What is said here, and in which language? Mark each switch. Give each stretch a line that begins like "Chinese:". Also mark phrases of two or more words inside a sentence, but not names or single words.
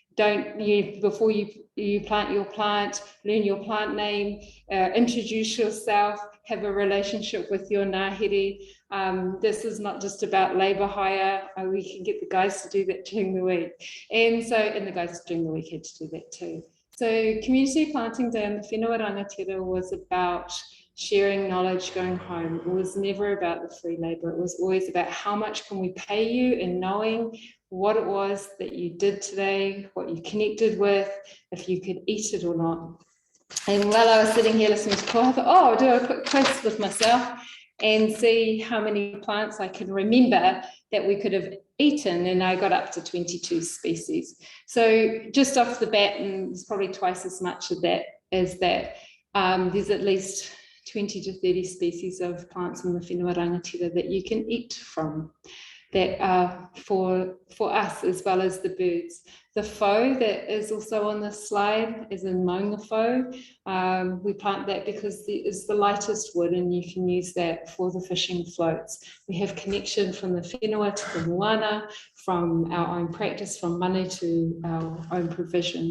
English: Before you plant your plant, learn your plant name, introduce yourself, have a relationship with your ngāhere. This is not just about labour hire. We can get the guys to do that during the week. And the guys during the week had to do that too. So Community Planting Day on the
Māori: whenua rangatira
English: was about sharing knowledge going home. It was never about the free labour. It was always about how much can we pay you, and knowing what it was that you did today, what you connected with, if you could eat it or not. And while I was sitting here listening to Koha, I thought, I'll do a quick quiz with myself and see how many plants I can remember that we could have eaten, and I got up to 22 species. So just off the bat, and there's probably twice as much of that as that, there's at least 20 to 30 species of plants in the
Māori: whenua rangatira
English: that you can eat from. that are for us as well as the birds. The faux that is also on this slide is in maunga faux. We plant that because it's the lightest wood and you can use that for the fishing floats. We have connection from the whenua to the moana, from our own practice, from money to our own provision.